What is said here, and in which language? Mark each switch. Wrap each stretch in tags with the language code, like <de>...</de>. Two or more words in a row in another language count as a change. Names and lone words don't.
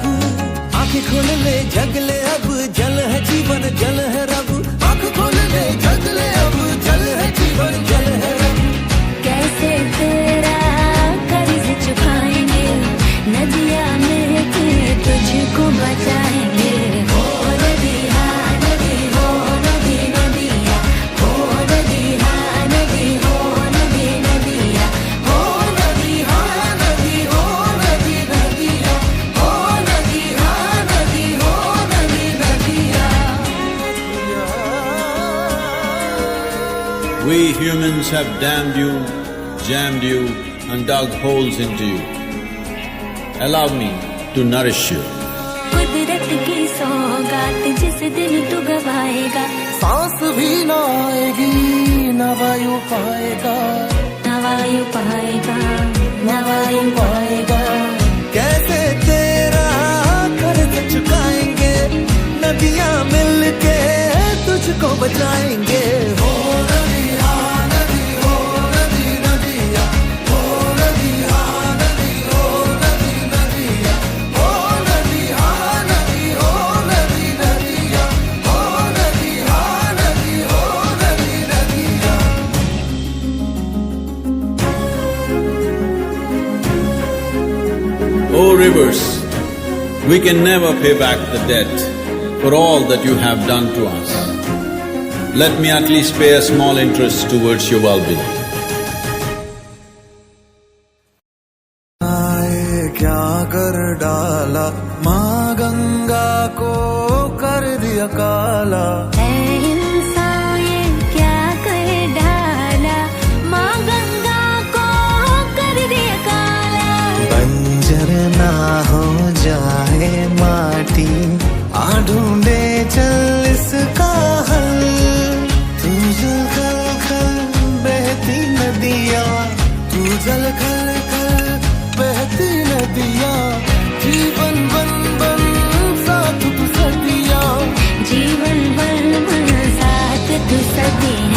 <hi>आंखें खोल ले जग ले अब, जल है जीवन जल है रब। आंखें खोल ले जग ले अब, जल है जीवन जल है रब। कैसे तेरा कर्ज चुकाएंगे, नदियां मिलके तुझको बचाएंगे। हो नदी हाँ नदी हो नदी नदिया, हो नदी हाँ नदी हो नदी नदिया, हो नदी हाँ नदी हो नदी नदिया, हो नदी हाँ नदी हो नदी नदिया।</hi> <en>We humans have damned you, jammed you, and dug holes into you. Allow me to nourish you.</en> <hi>कुदरत की सौगात जिस दिन तू गवाएगा, सांस भी ना आएगी न वायु पाएगा, न वायु पाएगा न वायु पाएगा। कैसे तेरा कर्ज चुकाएंगे, नदियां मिलके तुझको बचाएंगे। हो नदी हाँ नदी हो नदी नदिया, हो नदी हाँ नदी हो नदी नदिया, हो नदी हाँ नदी हो नदी नदिया, हो नदी हाँ नदी हो नदी नदिया।</hi> <en>O rivers, we can never pay back the debt for all that you have done to us. Let me at least pay a small interest towards your well-being.</en> <hi>आए क्या कर डाला, माँ गंगा को कर दिया काला। ऐ इंसान ये क्या कर डाला, माँ गंगा को कर दिया काला। बंजर ना हो जाए माटी, आ ढूंढे चल इसका हल। तू जल खल खल बहती नदिया, तू जल खल खल बहती नदिया। जीवन बन बन साथ तू सदिया, जीवन बन बन साथ तू सदिया।</hi>